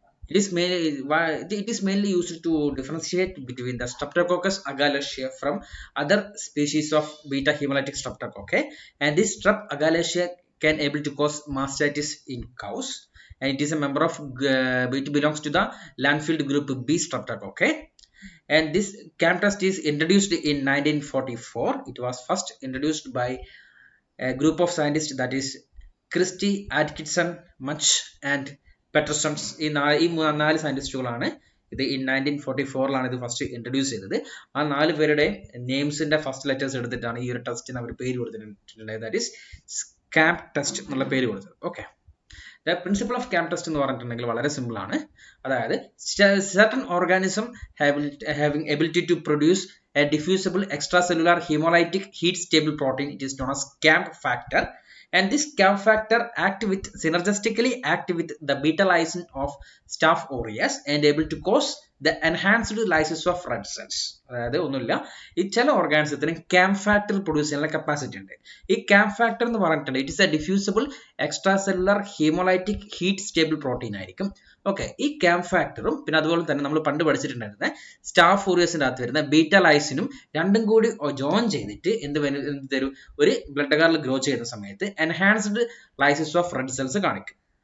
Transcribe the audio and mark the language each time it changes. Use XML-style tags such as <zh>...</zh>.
<en>It is mainly used to differentiate between the Streptococcus agalacea from other species of beta hemolytic streptococci, and this Strep agalacea can able to cause mastitis in cows, and it is a member of it belongs to the Lanfield group B streptococci. And this CAM test is introduced in 1944. It was first introduced by a group of scientists, that is Christie, Atkinson, Much and Peterson.</en> <ml>ഈ നാല് സയന്റിസ്റ്റുകളാണ് ഇത് in 1944 ഇത് first introduce ചെയ്തത്. ആ 4 പേരുടെ നെയിംസിന്റെ first letters എടുത്തിട്ടാണ് ഈ ഒരു ടെസ്റ്റിന് അവർ പേര് കൊടുത്തിട്ടുണ്ട്.</ml> <en>that is</en> <ml>CAM ടെസ്റ്റ് എന്നുള്ള പേര് കൊടുത്തത്. Okay,</ml> <en>the principle of CAM test</en> <ml>എന്ന് പറഞ്ഞിട്ടുണ്ടെങ്കിൽ വളരെ സിമ്പിൾ ആണ്. അതായത്</ml> <en>certain organism having ability to produce a diffusible extracellular hemolytic heat stable protein, it is known as CAM factor, and this CAM factor synergistically act with the beta lysine of Staph aureus and able to cause the enhanced lysis of red cells.</en> <ml>അതായത് ഒന്നുമില്ല, ഈ ചില ഓർഗാനിസത്തിന് CAM factor produce ചെയ്യാനുള്ള capacity ഉണ്ട്. ഈ CAM factor എന്ന് പറഞ്ഞിട്ടുണ്ട്</ml> <en>it is a diffusible extra cellular haemolytic heat stable protein</en> <ml>ആയിരിക്കും. ഓക്കെ, ഈ CAM ഫാക്ടറും പിന്നെ അതുപോലെ തന്നെ നമ്മൾ പണ്ട് പഠിച്ചിട്ടുണ്ടായിരുന്ന സ്റ്റാഫ് ഓറിയസിന്റെ അകത്ത് വരുന്ന ബീറ്റ ലൈസിനും രണ്ടും കൂടി ജോയിൻ ചെയ്തിട്ട് എന്ത് തരും, ഒരു ബ്ലഡ് അഗാറിൽ ഗ്രോ ചെയ്യുന്ന സമയത്ത്</ml> <en>enhanced lysis of red cells</en> <ml>കാണിക്കും.</ml>